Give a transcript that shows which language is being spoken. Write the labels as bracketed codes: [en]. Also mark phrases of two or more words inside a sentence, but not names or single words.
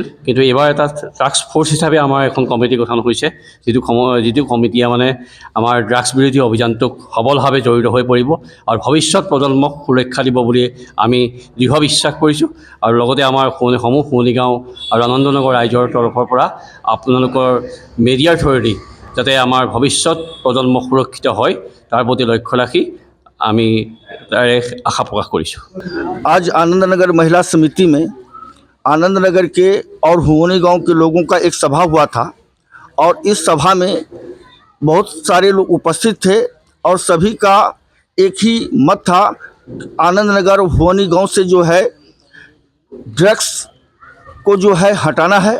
[as] কিন্তু এইবাৰ এটা [en] task force [as] হিচাপে আমাৰ এখন কমিটি গঠন হৈছে, যিটো কমিটিয়ে মানে আমাৰ ড্ৰাগছ বিৰোধী অভিযানটোক সবলভাৱে জড়িত হৈ পৰিব আৰু ভৱিষ্যত প্ৰজন্মক সুৰক্ষা দিব বুলি আমি দৃঢ় বিশ্বাস কৰিছোঁ। আৰু লগতে আমাৰ সোৱণিগাঁও আৰু আনন্দনগৰ ৰাইজৰ তৰফৰ পৰা আপোনালোকৰ মিডিয়াৰ থ্ৰুৱেদি যাতে আমাৰ ভৱিষ্যত প্ৰজন্ম সুৰক্ষিত হয় তাৰ প্ৰতি লক্ষ্য ৰাখি আমি তাৰে আশা প্ৰকাশ কৰিছোঁ। [hi] आज आनंदनगर महिला समिति में आनंदनगर के और हुवनी गांव के लोगों का एक सभा हुआ था और इस सभा में बहुत सारे लोग उपस्थित थे और सभी का एक ही मत था, आनंदनगर हुवनी गांव से जो है ड्रग्स को जो है हटाना है।